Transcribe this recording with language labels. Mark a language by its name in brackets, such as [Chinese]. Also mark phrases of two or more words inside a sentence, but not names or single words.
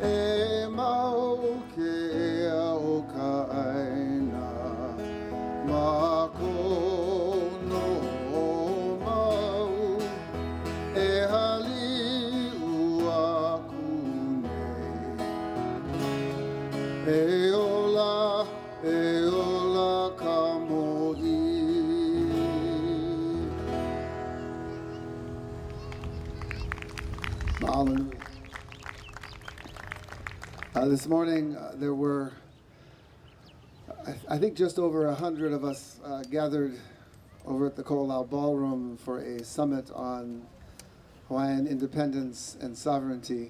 [Hawaiian] mau ke o ka aina, mako no mau, e haliu aku nei, e Eola Kamohi. Mahalo. [English] This morning there were, I think, just over 100 of us gathered over at the Ko'olau Ballroom for a summit on Hawaiian independence and sovereignty.